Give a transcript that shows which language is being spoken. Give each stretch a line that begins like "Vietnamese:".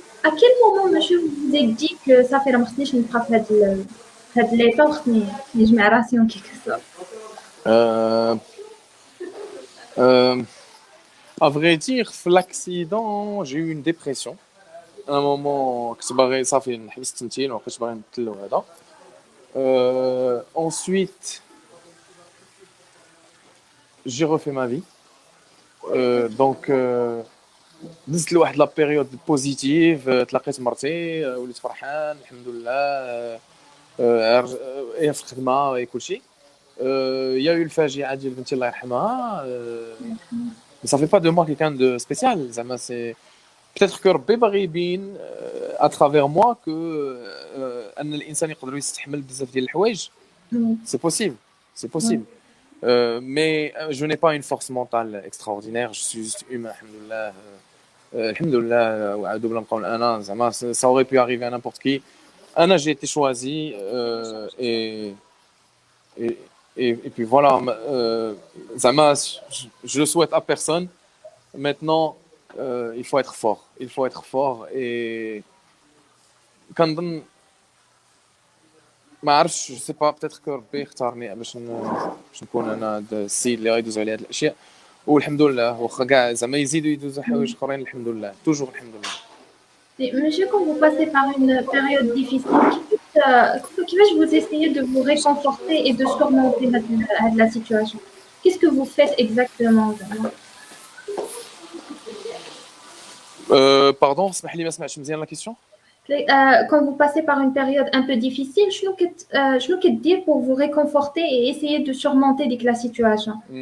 French: À quel moment, monsieur, vous vous êtes dit que ça fait la marche نبقى في هاد l'état
Arabic: وخصني نجمع راسي
French: en quelque sorte. Euh, euh, à vrai dire, l'accident, j'ai eu une dépression.
Arabic: À un moment, كنت باغي صافي نحبس التمثيل وما بقيتش باغي نمثل وهذا.
French: Ensuite, j'ai refait ma vie.
Arabic: Donc, دزت لواحد لا بيريود بوزيتيف، تلاقيت مرتي، وليت فرحان الحمد لله. هي في الخدمه هي كلشي. يا يو الفاجعه ديال بنتي الله يرحمها.
French: Mais ça fait pas de moi quelqu'un de spécial.
Arabic: زعما
French: c'est peut-être que
Arabic: ربي باغي يبين à travers moi que ان الانسان يقدر يستحمل بزاف ديال الحوايج.
French: Oui, C'est possible, c'est oui. possible. Mais je n'ai pas une force mentale extraordinaire. Je suis juste humain, alhamdoulilah. Alhamdoulilah,
Arabic: وعادوا بلا نبقاو انا
French: زعما ça aurait pu arriver à n'importe qui. Anna, j'ai été choisi et, et puis voilà. Zama, je le souhaite à personne. Maintenant, il faut être fort. Il faut être fort.
Arabic: Et كنظن ما عرفتش جو سي با بتاتر كو ربي اختارني باش نكون انا السيد اللي غيدوز على هاد الاشياء. والحمد لله واخا كاع زعما يزيدوا يدوزوا حوايج اخرين الحمد لله توجور الحمد لله.
French: Et monsieur, quand vous passez par une période difficile,
Arabic: كيفاش
French: vous essayez de vous réconforter et de surmonter la situation? Qu'est-ce que vous faites exactement?
Arabic: Pardon, اسمح لي ما سمعتش مزيان لا كيسيون.
French: Quand vous passez par une période un peu difficile,
Arabic: شنو كدير
French: pour vous réconforter et essayer de surmonter la situation?